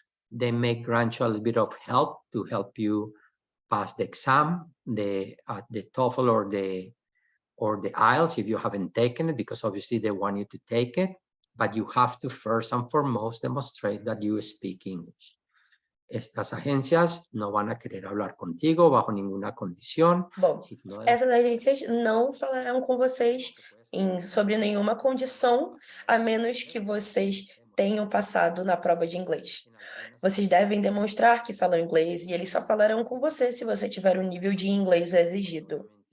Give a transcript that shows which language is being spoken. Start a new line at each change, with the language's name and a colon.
English: They may grant you a little bit of help to help you pass the exam, the TOEFL or the IELTS if you haven't taken it, because obviously they want you to take it, but you have to first and foremost demonstrate that you speak English.
Spanish: Estas agencias no van a querer hablar contigo bajo ninguna condición.
Portuguese: Bom, essas agências não falarão com vocês sobre nenhuma condição, a menos que vocês tenham passado na prova de inglês. Vocês devem demonstrar que falam inglês e eles só falarão com você se você tiver o nível de inglês exigido.